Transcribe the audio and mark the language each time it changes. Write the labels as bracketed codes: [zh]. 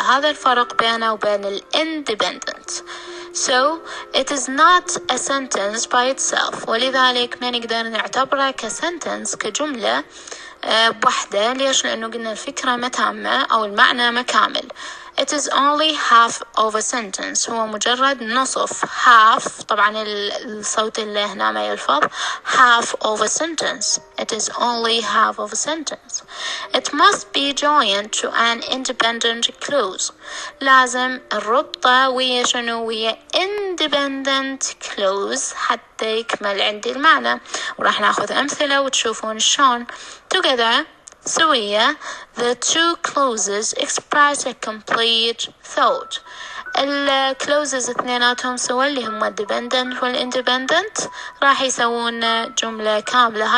[ar] هذا الفرق بينه وبين ال independent. [en] So it is not a sentence by itself، [ar] ولذلك ما نقدر نعتبره كسنتنس كجملة بوحدة. ليش؟ لأنه قلنا الفكرة ما تامة أو المعنى ما كامل. [en] It is only half of a sentence، [ar] هو مجرد نصف. half طبعا الصوت اللي هنا ما يلفظ. [en] half of a sentence. It is only half of a sentence. It must be joined to an independent clause، [ar] لازم الربطة ويا شنو؟ ويا independent clause حتى يكمل عندي المعنى. وراح ناخذ أمثلة وتشوفون شلون. [en] Together سوية the two clauses express a complete thought. [ar] الكلوزز اثنيناتهم سوا اللي هم dependent والindependent راح يسوون جملة كاملة.